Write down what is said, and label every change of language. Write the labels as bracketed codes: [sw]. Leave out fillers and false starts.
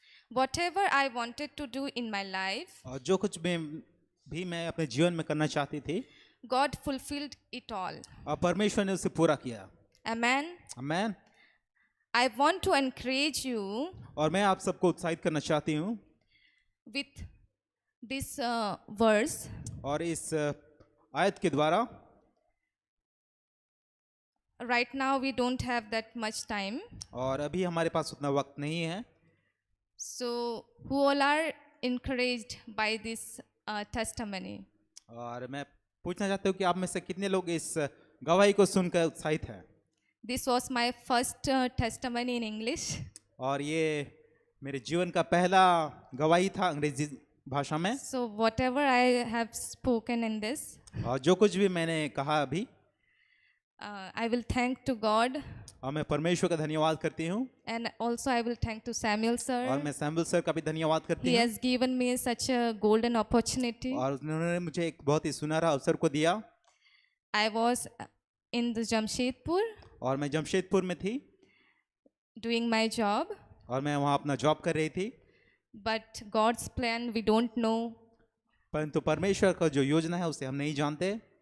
[en] Whatever I wanted to do in my life, [hi] और जो कुछ मैं अपने जीवन में करना चाहती थी, [en] God fulfilled it all. [hi] और परमेश्वर ने उसे पूरा किया। [en] Amen. [hi] Amen. [en] I want to encourage you [hi] और मैं आप सबको उत्साहित करना चाहती हूँ [en] with this verse. [hi] और इस आयत के द्वारा। [en] Right now we don't have that much time. [hi] और अभी हमारे पास उतना वक्त नहीं है। [en] So who all are encouraged by this testimony? [hi] और मैं पूछना चाहता हूँ कि आप में से कितने लोग इस गवाही को सुनकर उत्साहित हैं? [en] This was my first testimony in English. [hi] और ये मेरे जीवन का पहला गवाही था अंग्रेजी भाषा में। [en] So whatever I have spoken in this, [hi] और जो कुछ भी मैंने कहा अभी, [en] I will thank to God, [hi] और मैं परमेश्वर का धन्यवाद करती हूँ [en] and also I will thank to Samuel [hi] और [en] sir. [hi] मैं सैमुअल सर का भी धन्यवाद करती [en] He [hi] हूँ [en] has given me such a golden opportunity. [hi] और उन्होंने मुझे एक बहुत ही सुनहरा अवसर को दिया [en] I was in the Jamshedpur [hi] और मैं जमशेदपुर में थी [en] doing my job, [hi] और मैं वहाँ अपना जॉब कर रही थी [en] but God's plan we don't know. [hi] परंतु परमेश्वर का जो योजना है उसे हम नहीं जानते